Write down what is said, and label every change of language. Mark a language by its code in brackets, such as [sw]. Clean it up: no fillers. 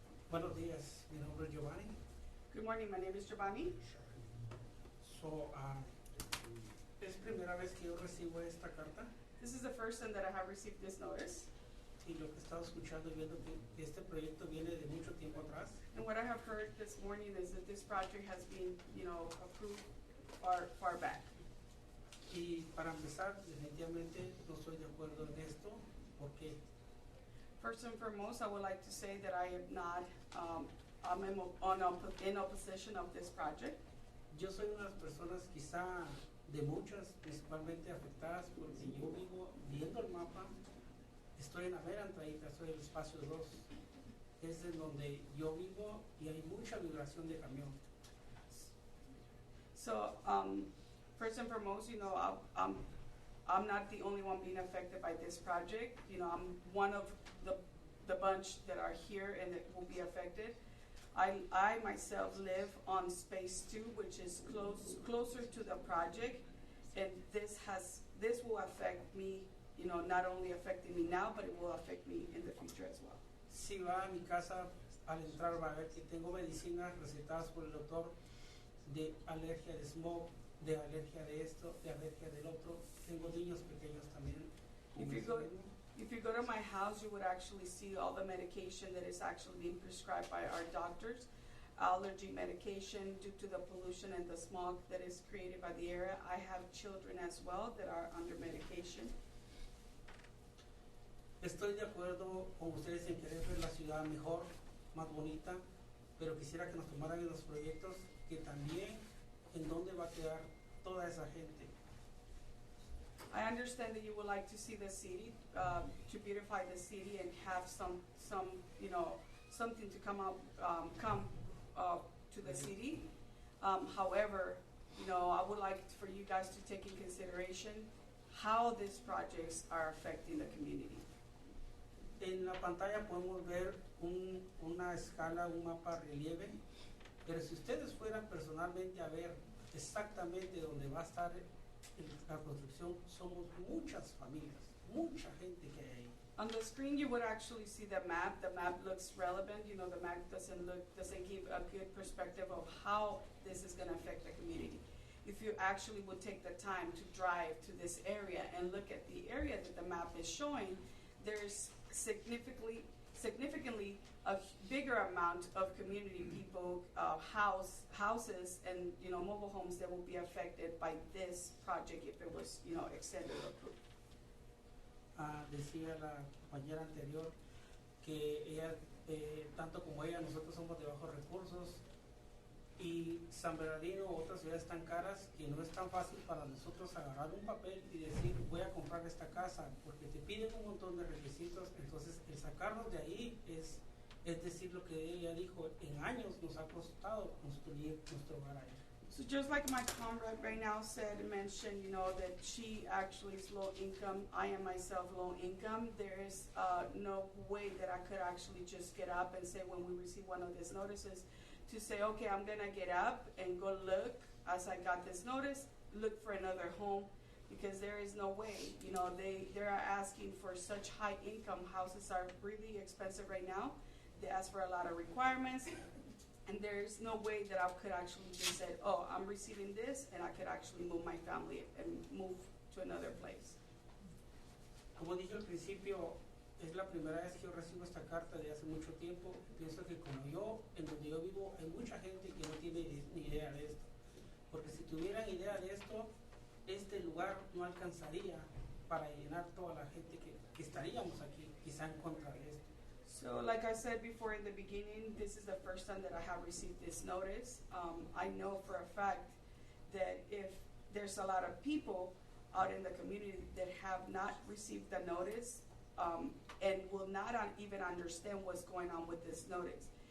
[es] Buenos días, mi nombre es Giovanni. [en] Good morning, my name is Giovanni. [es] So, es primera vez que yo recibo esta carta. [en] This is the first time that I have received this notice. [es] Y lo que he estado escuchando y viendo que este proyecto viene de mucho tiempo atrás. [en] And what I have heard this morning is that this project has been, approved far back. [es] Y para empezar, definitivamente no estoy de acuerdo en esto. ¿Por qué? [en] First and foremost, I would like to say that I am not, I'm in opposition of this project. [es] Yo soy una de las personas quizá de muchas, principalmente afectadas porque yo vivo viendo el mapa, estoy en la mera entradita, estoy en el espacio 2, es en donde yo vivo y hay mucha vibración de camión. [en] So, first and foremost, I'm not the only one being affected by this project. I'm one of the bunch that are here and that will be affected. I myself live on space 2, which is closer to the project, and this will affect me, not only affecting me now, but it will affect me in the future as well. [es] Si va a mi casa, al entrar va a ver que tengo medicinas recetadas por el doctor de alergia de smog, de alergia de esto, de alergia del otro. Tengo niños pequeños también. [en] If you go to my house, you would actually see all the medication that is actually being prescribed by our doctors. Allergy medication due to the pollution and the smog that is created by the area. I have children as well that are under medication. [es] Estoy de acuerdo con ustedes en querer ver la ciudad mejor, más bonita, pero quisiera que nos tomaran en los proyectos que también en dónde va a quedar toda esa gente. [en] I understand that you would like to see the city, to beautify the city and have some, something to come to the city. However, I would like for you guys to take in consideration how these projects are affecting the community. [es] En la pantalla podemos ver una escala, un mapa relieve, pero si ustedes fueran personalmente a ver exactamente dónde va a estar la construcción, somos muchas familias, mucha gente que hay ahí. [en] On the screen, you would actually see the map. The map looks relevant. The map doesn't give a good perspective of how this is going to affect the community. If you actually would take the time to drive to this area and look at the area that the map is showing, there's significantly a bigger amount of community people, houses, and mobile homes that will be affected by this project if it was extended or approved. [es] Decía la compañera anterior que ella, tanto como ella, nosotros somos de bajos recursos y San Bernardino u otras ciudades tan caras que no es tan fácil para nosotros agarrar un papel y decir voy a comprar esta casa porque te piden un montón de requisitos. Entonces el sacarnos de ahí es decir lo que ella dijo, en años nos ha costado construir nuestro hogar ahí. [en] So just like my comrade right now mentioned, that she actually is low income, I am myself low income, there is no way that I could actually just get up and say when we receive one of these notices, to say, okay, I'm gonna get up and go look, as I got this notice, look for another home, because there is no way, they are asking for such high income. Houses are really expensive right now. They ask for a lot of requirements. And there's no way that I could actually just say, oh, I'm receiving this, and I could actually move my family and move to another place. [es] Como dije al principio, es la primera vez que yo recibo esta carta de hace mucho tiempo. Pienso que como yo, en donde yo vivo, hay mucha gente que no tiene ni idea de esto. Porque si tuvieran idea de esto, este lugar no alcanzaría para llenar toda la gente que estaríamos aquí, quizá en contra de esto. [en] So like I said before in the beginning, this is the first time that I have received this notice. I know for a fact that if there's a lot of people out in the community that have not received the notice and will not even understand what's going on with this notice.